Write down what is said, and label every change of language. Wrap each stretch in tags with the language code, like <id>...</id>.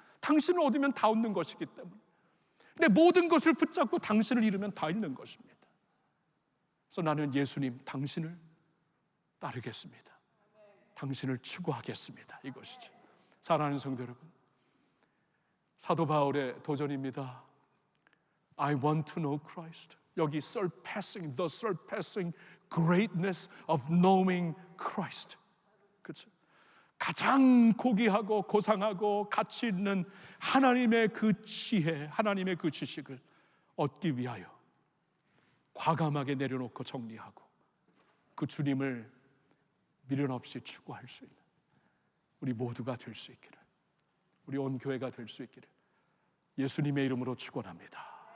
<ko>당신을 얻으면 다 얻는 것이기 때문에. 근데 모든 것을 붙잡고 당신을 잃으면 다 잃는 것입니다. 그래서 나는 예수님, 당신을 따르겠습니다. 당신을 추구하겠습니다. 이것이죠. 사랑하는 성도 여러분, 사도 바울의 도전입니다.</ko> <en>I want to know Christ.</en> <ko>여기</ko> <en>surpassing, the surpassing greatness of knowing Christ.</en> <ko>그렇죠? 가장 고귀하고 고상하고 가치 있는 하나님의 그 지혜, 하나님의 그 지식을 얻기 위하여 과감하게 내려놓고 정리하고 그 주님을 미련 없이 추구할 수 있는 우리 모두가 될 수 있기를, 우리 온 교회가 될 수 있기를 예수님의 이름으로 축원합니다.</ko>